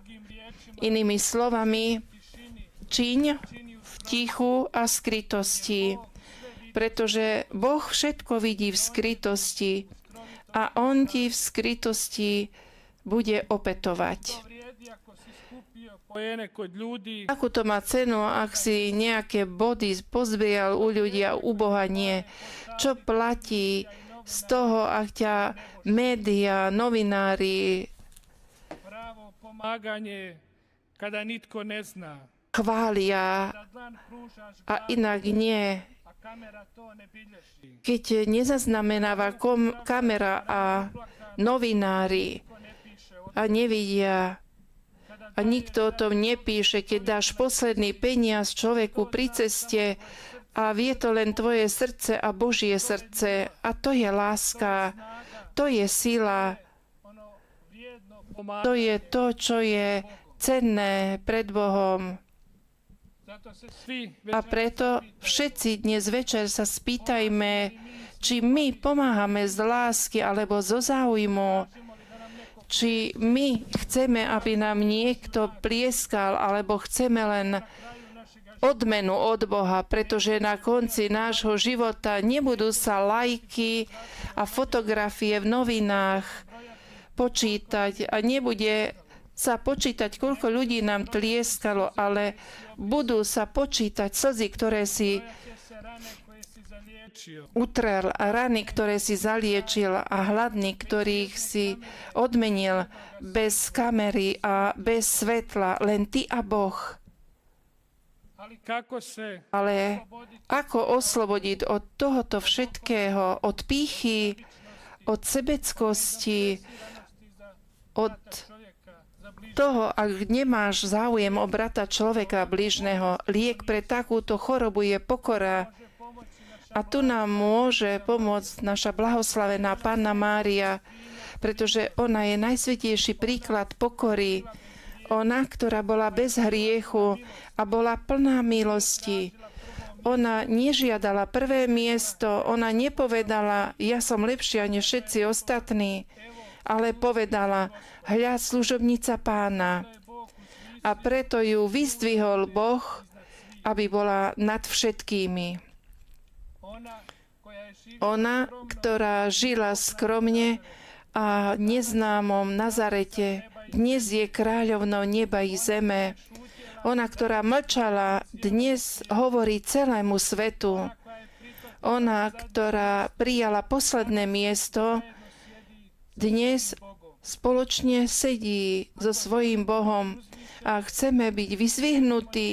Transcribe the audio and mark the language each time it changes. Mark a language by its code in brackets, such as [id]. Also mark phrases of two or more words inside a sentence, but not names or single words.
[sk] Inými slovami, čiň v tichu a skrytosti, pretože Boh všetko vidí v skrytosti a On ti v skrytosti bude opätovať. [hr] skupio pojene kod ljudi, [sk] Akú to má cenu, ak si nejaké body pozbieral u ľudí a u Boha nie? Čo platí z toho, ak ťa média, novinári [hr] pravo pomaganje kada nitko ne zna. [sk] chvália [hr] Da dlan pružaš [sk] a inak nie? [hr] a kamera to ne bilježi. [sk] Keď nezaznamenáva kamera a novinári [hr] Ko ne piše o [sk] a nevidia a nikto o tom nepíše, keď dáš posledný peniaz človeku pri ceste a vie to len tvoje srdce a Božie srdce. A to je láska, to je sila, [hr] ono vrijedno to pomaganje. [sk] je to, čo je cenné pred Bohom. [hr] Zato se svi [sk] A preto všetci dnes večer sa spýtajme, či my pomáhame z lásky alebo zo záujmu, či my chceme, aby nám niekto plieskal, alebo chceme len odmenu od Boha, pretože na konci nášho života nebudú sa lajky a fotografie v novinách počítať a nebude sa počítať, koľko ľudí nám tlieskalo, ale budú sa počítať slzy, ktoré si [hr] se rane koje si zaliječio. [sk] utrel a rany, ktoré si zaliečil a hladný, ktorých si odmenil bez kamery a bez svetla, len ty a Boh. [hr] Ali kako se [sk] Ale ako oslobodiť od tohoto všetkého, od pýchy, od sebeckosti, od [hr] čovjeka za bližnje [sk] toho, ak nemáš záujem o brata človeka blížneho, liek pre takúto chorobu je pokora. [hr] pomoći naša [sk] A tu nám môže pomôcť naša blahoslavená Panna Mária, pretože ona je najsvätejší príklad pokory. Ona, ktorá bola bez hriechu a bola plná milosti. Ona nežiadala prvé miesto, ona nepovedala, ja som lepšia než všetci ostatní, ale povedala, hľa služobnica Pána. A preto ju vyzdvihol Boh, aby bola nad všetkými. [hr] ona koja je živjela [sk] Ona, ktorá žila skromne a neznámom Nazarete, dnes je kráľovnou neba i zeme. Ona, ktorá mlčala, dnes hovorí celému svetu. Ona, ktorá prijala posledné miesto, dnes spoločne sedí so svojím Bohom a chceme byť vyzvihnutí.